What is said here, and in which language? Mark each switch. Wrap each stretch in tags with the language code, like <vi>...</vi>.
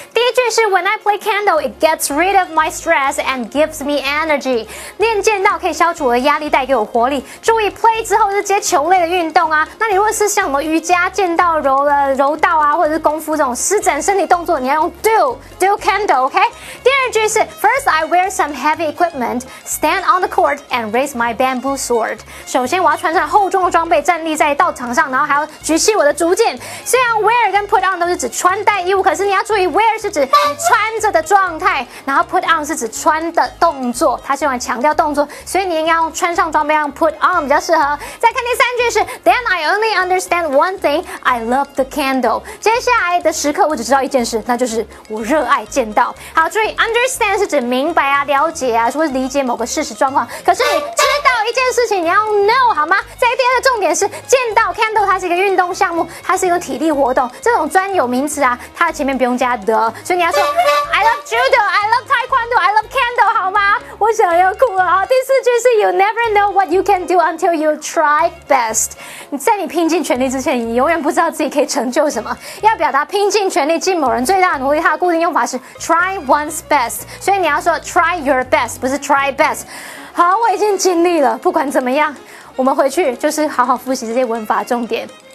<zh>第一句是</zh> <en>When I play Kendo, it gets rid of my stress and gives me energy.</en> <zh>练剑道可以消除我的压力，带给我活力。注意 play 之后是接球类的运动啊。那你如果是像什么瑜伽、剑道、柔道啊，或者是功夫这种施展身体动作，你要用</zh> <en>do Kendo，</en> <zh>OK？第二句是</zh> <en>First I wear some heavy equipment, stand on the court and raise my bamboo sword.</en> <zh>首先我要穿上厚重的装备，站立在道场上，然后还要举起我的竹剑。虽然 wear 跟 put on 都是指穿戴衣物，可是你要注意 wear 是指你穿着的状态，然后 put on 是指穿的动作，它是用来强调动作，所以你应该用穿上装备用 put on 比较适合。再看第三句是</zh> <en>Then I only understand one thing, I love the candle.</en> <zh>接下来的时刻我只知道一件事，那就是我热爱剑道。好，注意 understand 是指明白啊、了解啊，或是理解某个事实状况，可是你知道一件事情，你要 know 好吗？再第二个重点是剑道 candle 它是一个运动项目，它是一个体力活动，这种专有名词啊，它的前面不用加的，所以你要说</zh> <en>I love judo, I love taekwondo, I love candle</en> <zh>好吗？我想要哭了。好，第四句是</zh> <en>You never know what you can do until you try best.</en> <zh>你在你拼尽全力之前，你永远不知道自己可以成就什么。要表达拼尽全力尽某人最大的努力，它的固定用法是 try one's best， 所以你要说</zh> <en>try your best，</en> <zh>不是 try best。好，我已经尽力了，不管怎么样，我们回去就是好好复习这些文法重点。</zh>